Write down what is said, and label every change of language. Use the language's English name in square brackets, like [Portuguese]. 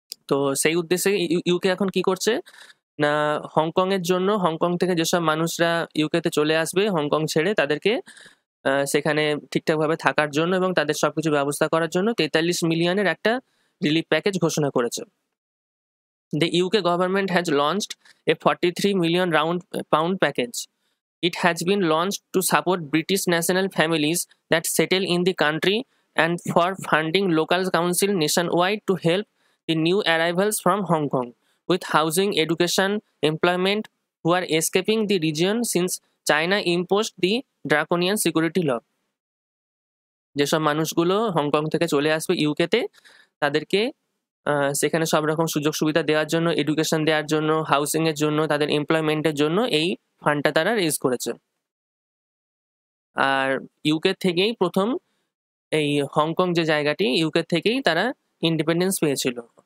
[Bangla] তো সেই উদ্দেশ্যে ইউকে এখন কি করছে না, হংকং এর জন্য, হংকং থেকে যেসব মানুষরা ইউকেতে চলে আসবে হংকং ছেড়ে, তাদেরকে সেখানে ঠিকঠাকভাবে থাকার জন্য এবং তাদের সবকিছু ব্যবস্থা করার জন্য 43 মিলিয়নের একটা রিলিফ প্যাকেজ ঘোষণা করেছে। [English] The UK government has launched a 43 million pound package. It has been launched to support British national families that settle in the country and for funding local council nationwide to help the new arrivals from Hong Kong with housing, education, employment who are escaping the region since China imposed the draconian security law. [Bangla] যেসব মানুষগুলো Hong Kong থেকে চলে আসবে ইউকেতে, তাদেরকে সেখানে সব রকম সুযোগ সুবিধা দেওয়ার জন্য, এডুকেশন দেওয়ার জন্য, হাউসিং এর জন্য, তাদের এমপ্লয়মেন্টের জন্য এই ফান্ডটা তারা রেজ করেছে। আর ইউকে থেকেই প্রথম এই হংকং যে জায়গাটি, ইউকে থেকেই তারা ইন্ডিপেন্ডেন্স পেয়েছিল।